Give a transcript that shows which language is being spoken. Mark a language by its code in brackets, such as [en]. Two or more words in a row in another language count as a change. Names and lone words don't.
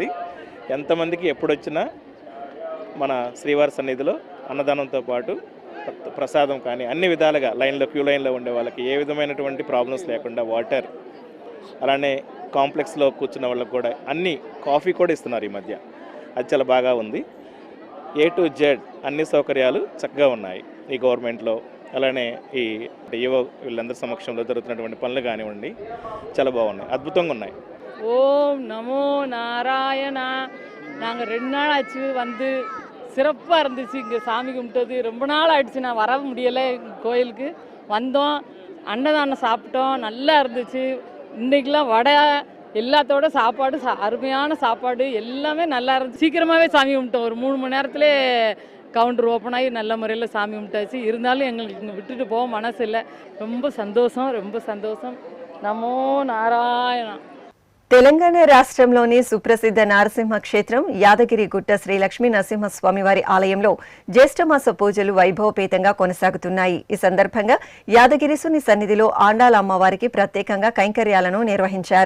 [te] ఎంతమందికి ఎప్పుడొచ్చినా మన శ్రీవారి సన్నిధిలో అన్నదానంతో పాటు ప్రసాదం కానీ అన్ని విధాలుగా [en] queue line [te] ఉండే వాళ్ళకి ఏ విధమైనటువంటి ప్రాబ్లమ్స్ లేకుండా వాటర్, అలానే కాంప్లెక్స్లో కూర్చున్న వాళ్ళకి కూడా అన్ని కాఫీ కూడా ఇస్తున్నారు ఈ మధ్య. అది చాలా బాగా ఉంది. [en] A to Z [te] అన్ని సౌకర్యాలు చక్కగా ఉన్నాయి ఈ గవర్నమెంట్లో. అలానే ఈ యువ వీళ్ళందరి సమక్షంలో జరుగుతున్నటువంటి పనులు కానివ్వండి చాలా బాగున్నాయి, అద్భుతంగా ఉన్నాయి. [ta] ஓம் நமோ நாராயணா. நாங்கள் 2 நாள் ஆச்சு வந்து சிறப்பாக இருந்துச்சு. இங்கே சாமி கும்பிட்டது ரொம்ப நாள் ஆயிடுச்சு, நான் வர முடியலை கோயிலுக்கு. வந்தோம், அன்னதானம் சாப்பிட்டோம், நல்லா இருந்துச்சு. இன்றைக்கெலாம் வடை எல்லாத்தோட சாப்பாடு அருமையான சாப்பாடு எல்லாமே நல்லா இருந்துச்சு. சீக்கிரமாகவே சாமி கும்பிட்டோம், ஒரு 3 மணி நேரத்திலே [en] counter open [ta] ஆகி நல்ல முறையில் சாமி கும்பிட்டாச்சு. இருந்தாலும் எங்களுக்கு இங்கே விட்டுட்டு போக மனசு இல்லை. ரொம்ப சந்தோஷம், ரொம்ப சந்தோஷம். நமோ நாராயணா. [te] తెలంగాణ రాష్ట్రంలోని సుప్రసిద్ధ నారసింహ క్షేత్రం యాదగిరిగుట్ట శ్రీ లక్ష్మీ నరసింహస్వామి వారి ఆలయంలో జ్యేష్ఠమాస పూజలు వైభవపేతంగా కొనసాగుతున్నాయి. ఈ సందర్భంగా యాదగిరిసుని సన్నిధిలో ఆండాల అమ్మవారికి ప్రత్యేకంగా కైంకర్యాలను నిర్వహించారు.